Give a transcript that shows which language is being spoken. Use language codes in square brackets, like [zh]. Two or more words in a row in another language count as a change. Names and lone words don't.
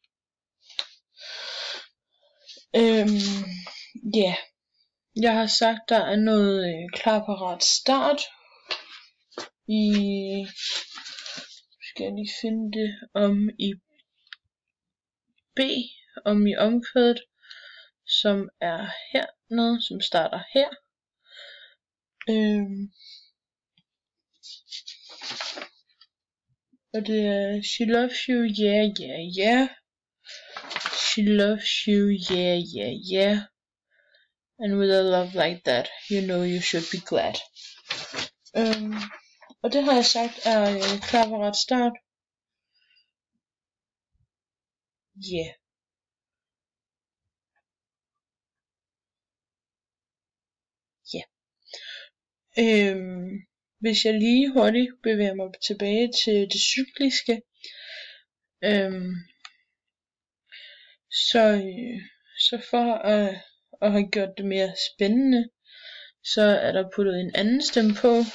[da] Jeg har sagt, der er noget klar parat start skal jeg lige finde det i B, i omkvædet, som er hernede, som starter her. Og det er [en] she loves you, yeah, yeah, yeah. She loves you, yeah, yeah, yeah. And with a love like that, you know you should be glad. [da] Og det har jeg sagt er klar parat start. Yeah. Hvis jeg lige hurtigt bevæger mig tilbage til det cykliske, så for at have gjort det mere spændende, så er der puttet en anden stemme på